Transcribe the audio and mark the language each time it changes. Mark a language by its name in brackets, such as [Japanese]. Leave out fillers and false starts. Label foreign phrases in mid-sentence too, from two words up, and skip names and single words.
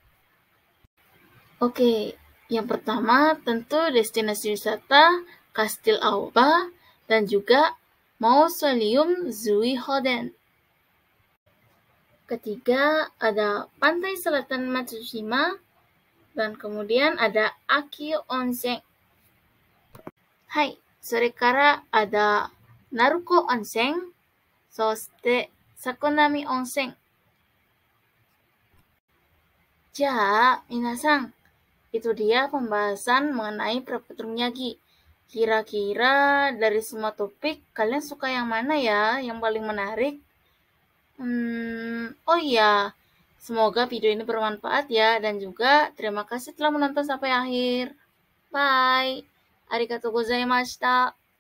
[Indonesian] Oke, yang pertama tentu destinasi wisata Kastil Aoba dan juga Mausoleum Zuihoden. Ketiga ada Pantai Selatan Matsushima dan kemudian ada Aki Onsen. [Japanese] はい、それから [Indonesian] ada Naruko Onsen, そしてSakonami Onsen. [Japanese] じゃあ、皆さん、 [Indonesian] itu dia pembahasan mengenai Prefektur Miyagi. Kira-kira dari semua topik, kalian suka yang mana ya? Yang paling menarik? Oh iya, semoga video ini bermanfaat ya. Dan juga terima kasih telah menonton sampai akhir. Bye. [Japanese] ありがとうございました.